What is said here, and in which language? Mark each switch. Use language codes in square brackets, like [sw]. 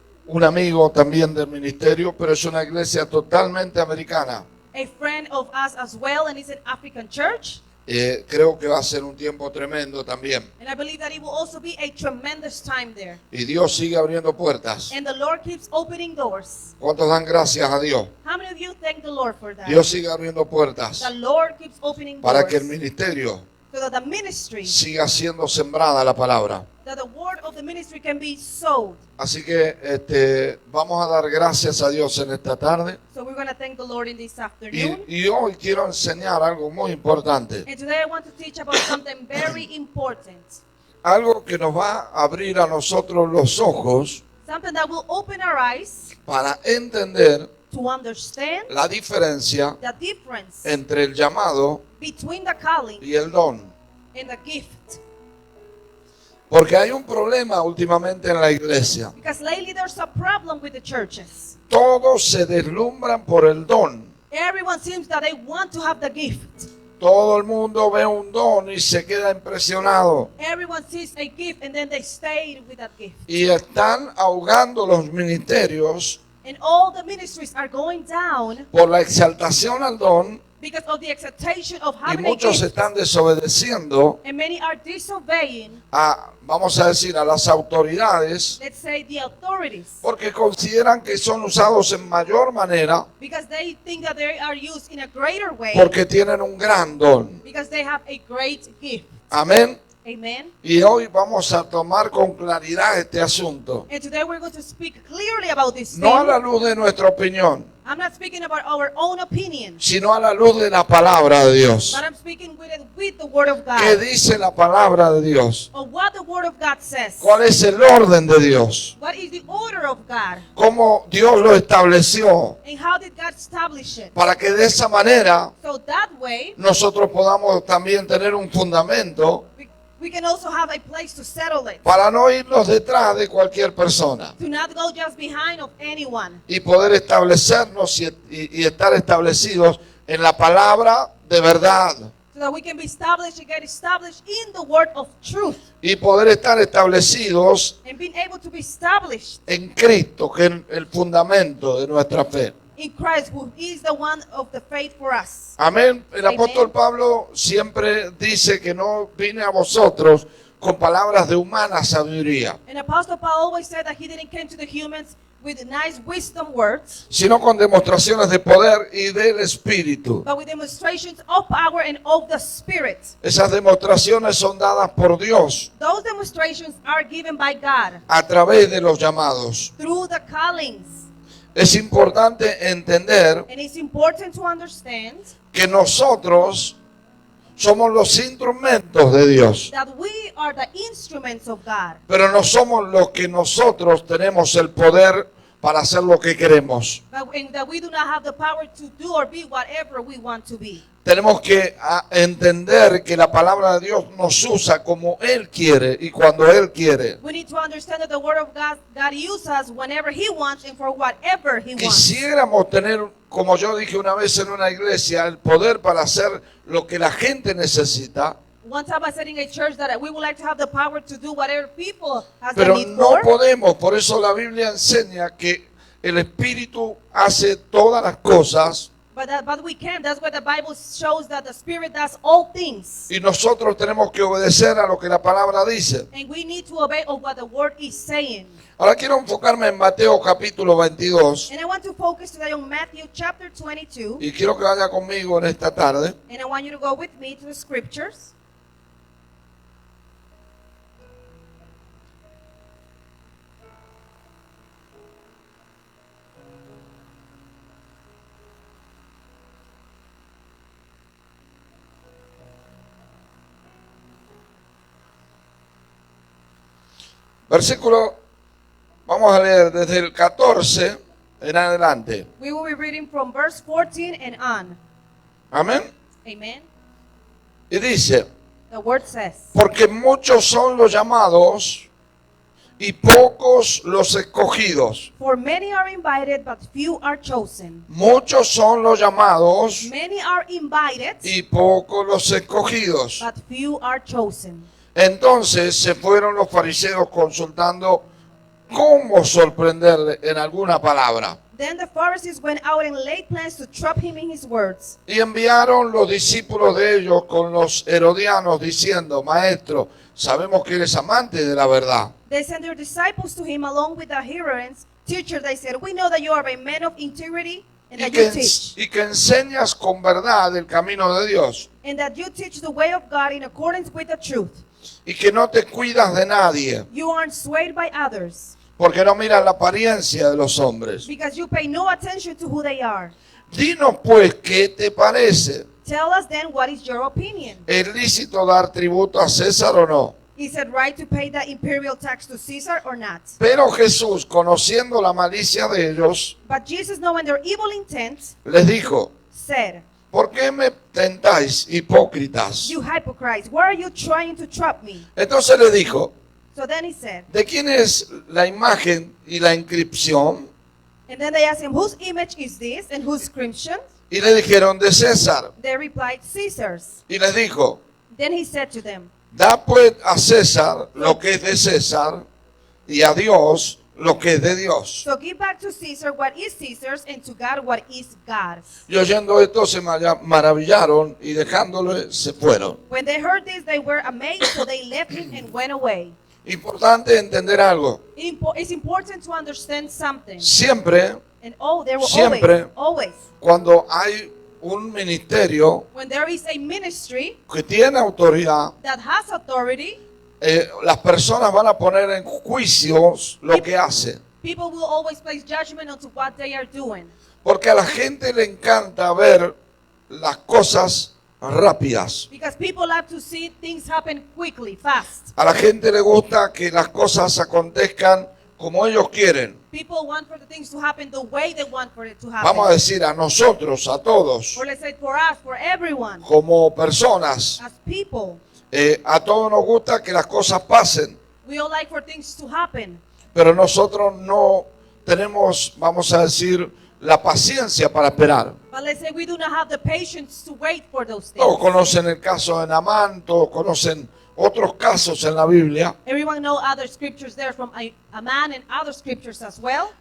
[es] Un amigo también del ministerio, pero es una iglesia totalmente americana. [en] a friend of us as well, and it's an African church. [es] Creo que va a ser un tiempo tremendo también. [en] And I believe that it will also be a tremendous time there. [es] Y Dios sigue abriendo puertas. [en] And the Lord keeps opening doors. [es] ¿Cuántos dan gracias a Dios? [en] How many of you thank the Lord for that? [es] Dios sigue abriendo puertas [en] The Lord keeps opening [es] para [en] doors [es] que el ministerio [en] so that the ministry, [es] siga siendo sembrada la palabra. [en] that the word of the ministry can be sowed. [es] Así que vamos a dar gracias a Dios en esta tarde. [en] So we're going to thank the Lord in this afternoon. [es] Y hoy quiero enseñar algo muy importante. [en] And today I want to teach about something very important. [es] Algo que nos va a abrir a nosotros los ojos [en] Something that will open our eyes [es] para entender [en] to understand [es] la diferencia [en] the difference [es] entre el llamado [en] between the calling [es] y el don. [en] and the gift. [es] Porque hay un problema últimamente en la iglesia. [en] Because lately there's a problem with the churches. [es] Todos se deslumbran por el don. [en] Everyone seems that they want to have the gift. [es] Todo el mundo ve un don y se queda impresionado. [en] Everyone sees a gift and then they stay with that gift. [es] Y están ahogando los ministerios [en] And all the ministries are going down [es] por la exaltación al don. [en] because of the exaltation of [es] Y [en] having a [es] muchos [en] gift. [es] están desobedeciendo [en] And many are disobeying, [es] a, vamos a decir, a las autoridades [en] let's say, the authorities. [es] porque consideran que son usados en mayor manera [en] Because they think that they are used in a greater way. [es] porque tienen un gran don. [en] Because they have a great gift. [es] Amén. [en] Amen. [es] Y hoy vamos a tomar con claridad este asunto. [en] And today we're going to speak clearly about this [es] No a [en] thing. [es] la luz de nuestra opinión, [en] I'm not speaking about our own opinion, [es] sino a la luz de la palabra de Dios. [en] but I'm speaking with the Word of [es] ¿Qué [en] God. [es] dice la palabra de Dios? [en] Of what the Word of God says. [es] ¿Cuál es el orden de Dios? [en] What is the order of God? [es] ¿Cómo Dios lo estableció? [en] And how did God establish it? [es] Para que de esa manera [en] So that way, [es] nosotros podamos también tener un fundamento [en] we can also have a place to settle it. [es] para no irnos detrás de cualquier persona [en] To not go just behind of anyone. [es] y poder establecernos y estar establecidos en la palabra de verdad [en] So that we can be established and get established in the Word of truth. [es] y poder estar establecidos [en] And being able to be established [es] en Cristo, que es el fundamento de nuestra fe. in Christ, who is the one of the faith for us. Amén. El Amén. apóstol Pablo siempre dice que no vine a vosotros con palabras de humana sabiduría, [en] And Apostle Paul always said that he didn't come to the humans with nice wisdom words, [es] sino con demostraciones de poder y del Espíritu. [en] but with demonstrations of power and of the Spirit. [es] Esas demostraciones son dadas por Dios [en] Those demonstrations are given by God [es] a través de los llamados. [en] through the callings. [es] Es importante entender [en] And it's important to understand [es] que nosotros somos los instrumentos de Dios, [en] that we are the instruments of God, [es] pero no somos los que nosotros tenemos el poder para hacer lo que queremos. [en] and that we do not have the power to do or be whatever we want to be. [es] Tenemos que entender que la palabra de Dios nos usa como Él quiere y cuando Él quiere. [en] We need to understand that the Word of God uses us whenever He wants and for whatever He wants. [es] Quisiéramos tener, como yo dije una vez en una iglesia, el poder para hacer lo que la gente necesita, [en] One time I said in a church that we would like to have the power to do whatever people has the [es] pero [en] need [es] no [en] for. [es] podemos. Por eso la Biblia enseña que el Espíritu hace todas las cosas [en] But we can. That's why the Bible shows that the Spirit does all things. [es] y nosotros tenemos que obedecer a lo que la palabra dice. [en] And we need to obey of what the Word is saying. [es] Ahora quiero enfocarme en Mateo capítulo 22 [en] And I want to focus today on Matthew chapter 22. [es] y quiero que vaya conmigo en esta tarde. [en] And I want you to go with me to the scriptures. [es] Versículo, vamos a leer desde el 14 en adelante. [en] We will be reading from verse 14 and on. [es] Amén. [en] Amen. [es] Y dice, [en] The Word says, [es] porque muchos son los llamados y pocos los escogidos. [en] For many are invited, but few are chosen. [es] Muchos son los llamados [en] Many are invited, [es] y pocos los escogidos. [en] but few are chosen. [es] Entonces se fueron los fariseos consultando cómo sorprenderle en alguna palabra. [en] Then the Pharisees went out and laid plans to trap him in his words. [es] Y enviaron los discípulos de ellos con los herodianos diciendo, Maestro, sabemos que eres amante de la verdad. [en] They sent their disciples to him along with the Herodians. Teacher, they said, we know that you are a man of integrity and that you teach. [es] Y que enseñas con verdad el camino de Dios. [en] And that you teach the way of God in accordance with the truth. [es] Y que no te cuidas de nadie, [en] You aren't swayed by others [es] porque no miras la apariencia de los hombres. [en] because you pay no attention to who they are. [es] Dinos pues, ¿qué te parece? [en] Tell us then, what is your opinion? [es] ¿Es lícito dar tributo a César o no? [en] Is it right to pay the imperial tax to Caesar or not? [es] Pero Jesús, conociendo la malicia de ellos, [en] But Jesus, knowing their evil intent, [es] les dijo, [en] said, [es] ¿por qué me tentáis, hipócritas? [en] you hypocrites, why are you trying to trap me? [es] Entonces les dijo, [en] So then he said, [es] ¿de quién es la imagen y la inscripción? [en] and then they asked him, whose image is this and whose inscription? [es] Y le dijeron, de César. [en] They replied, Caesar's. [es] Y les dijo, [en] Then he said to them, [es] da pues a César lo que es de César y a Dios lo que es de Dios. [en] so give back to Caesar what is Caesar's and to God what is God's. [es] Y oyendo esto se maravillaron y dejándole se fueron. [en] When they heard this, they were amazed, so they left him and went away. [es] Importante entender algo. [en] It's important to understand something. [es] Siempre [en] And they were [es] Siempre. [en] always, [es] cuando hay un ministerio [en] when there is a ministry [es] que tiene autoridad, [en] that has authority, [es] las personas van a poner en juicios lo que hace. [en] people will always place judgment onto what they are doing. [es] Porque a la gente le encanta ver las cosas rápidas. [en] Because people like to see things happen quickly, fast. [es] A la gente le gusta que las cosas acontezcan como ellos quieren. [en] People want for the things to happen the way they want for it to happen. [es] Vamos a decir a nosotros, a todos, [en] Or let's say for us, for everyone, [es] como personas, [en] as people, [es] a todos nos gusta que las cosas pasen, [en] we all like for things to happen. [es] pero nosotros no tenemos, vamos a decir, la paciencia para esperar. [en] But let's say we do not have the patience to wait for those things. [es] Todos conocen el caso de Naamán, todos conocen otros casos en la Biblia, [en] Everyone know other scriptures there from a man and other scriptures as well,